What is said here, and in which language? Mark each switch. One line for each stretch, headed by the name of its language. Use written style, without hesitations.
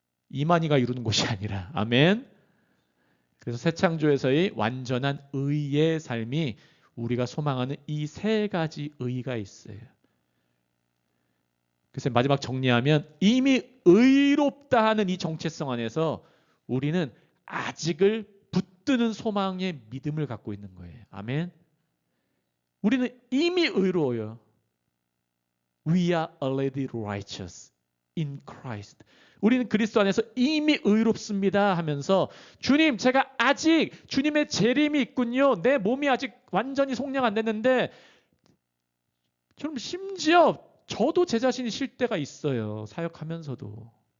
Korean: 이만희가 이루는 것이 아니라. 아멘. 그래서 새 창조에서의 완전한 의의 삶이, 우리가 소망하는 이 세 가지 의가 있어요. 그래서 마지막 정리하면 이미 의롭다 하는 이 정체성 안에서 우리는 아직을 붙드는 소망의 믿음을 갖고 있는 거예요. 아멘. 우리는 이미 의로워요.
English: We are already righteous in Christ.
Korean: 우리는 그리스도 안에서 이미 의롭습니다 하면서 주님, 제가 아직 주님의 재림이 있군요. 내 몸이 아직 완전히 속량 안 됐는데 여러분 심지어 저도 제 자신이 쉴 때가 있어요. 사역하면서도.